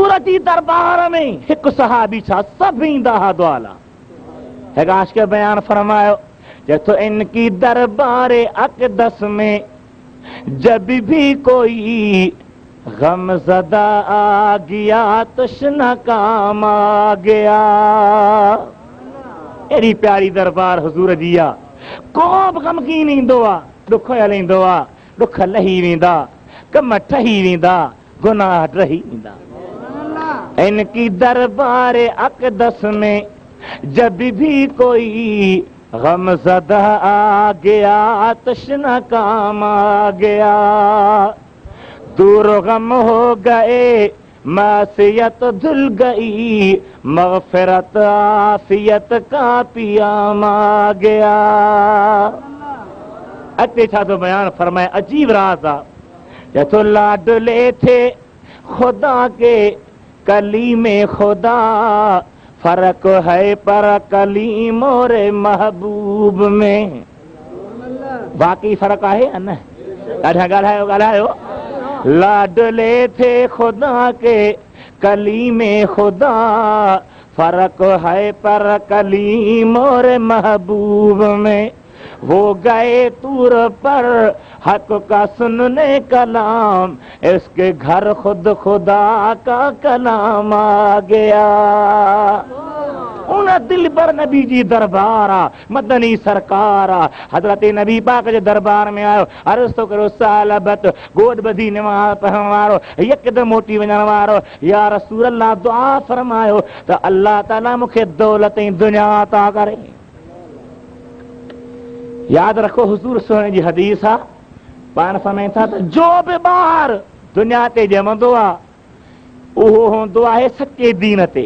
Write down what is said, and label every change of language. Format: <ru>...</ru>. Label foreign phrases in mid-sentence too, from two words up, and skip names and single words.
<sd>जी दरबार में हिकु सहाबी छा सभु ईंदा हा दुआ ला। हिकु आशिक़ बयान फरमायो चेतो</sd> <ur>ان کی دربار اقدس میں جب بھی کوئی غم زدہ آ گیا تشنہ کام آ گیا तशना काम आ गया।</ur> <sd>एड़ी प्यारी दरबार हुजूर जी आ। को बि ग़मगीन ईंदो आ, दुख हलींदो आ, दुख लही वेंदा, कम ठही वेंदा, गुनाह रही वेंदा।</sd> <ur>ان کی دربار اقدس میں جب بھی کوئی غم زدہ آ گیا تشنہ کام آ گیا तशना काम आ गया। دور غم ہو گئے معصیت دھل گئی مغفرت عافیت کا پیام آ گیا.</ur> <sd>अॻिते छा थो बयान फरमाए, अजीब राज़ आ।</sd> <ur>चेतो لاڈلے تھے خدا کے کلیم خدا فرق ہے پر کلیم اور محبوب میں.</ur> <sd>बाक़ी फ़र्क़ु आहे न? ॻाल्हायो।</sd> <ur>لاڈلے تھے خدا کے کلیم خدا فرق ہے پر کلیم اور محبوب میں. وہ گئے طور پر حق کا سننے کلام اس کے گھر خود خدا کا کلام آ گیا.</ur> <sd>उन दिल पर नबी जी दरबार आ, मदनी सरकार आ। हज़रत नबी पाक जे दरबार में आयो, अर्ज़ तो करो सालबत गोद बधी नमाज़ पढ़ण वारो, यकदम मोटी वञण वारो,</sd> <ar>يا رسول الله</ar> <sd>दुआ फरमायो त अल्लाह ताला मूंखे दौलत ऐं दुनिया अता करे। याद रखो हुजूर सोने जी हदीस आ, पाण फरमाइनि था त जो बि ॿार दुनिया ते ॼमंदो आ उहो हूंदो आहे सचे दीन ते।</sd>